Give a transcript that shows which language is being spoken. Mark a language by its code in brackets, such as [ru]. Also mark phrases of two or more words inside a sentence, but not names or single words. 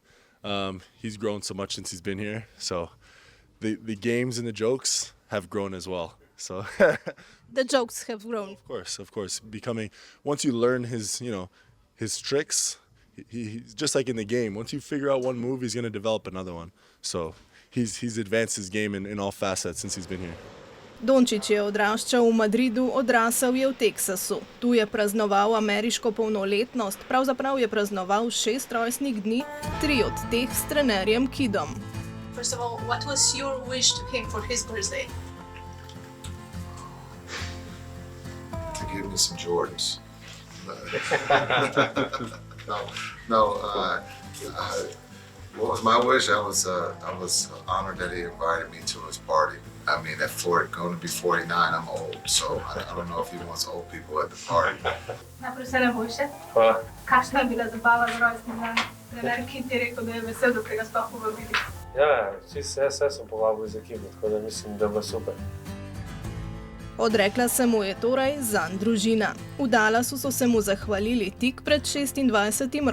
[en] He's grown so much since he's been here. So the games and the jokes have grown as well. So the jokes have grown. Of course. Once you learn his, you know, his tricks, he's just like in the game. Once you figure out one move, he's going to develop another one. So he's advanced his game in all facets since he's been here. [sl] Dončić je odraščal v Madridu, odrasel je v Teksasu. Tu je praznoval ameriško polnoletnost, pravzaprav je praznoval 6 rojstnih dni, 3 od teh s trenerjem Kidom. [en] First of all, what was your wish to him for his birthday? To give me some Jordans. What was my wish? I was honored that he invited me to his party. I mean, going to be 49, I'm old, so I don't know if he wants old people at the party. [sl] Najprej vse najboljše. Hvala. Kakšna je bila zabava za rojstni dan? Trener Kid je rekel, da je vesel, da ste ga sploh povabili. Ja, vse sem povabil iz ekipe, tako da mislim, da bo super. Odrekla se mu je torej zanj družina. V Dallasu so se mu zahvalili tik pred 26.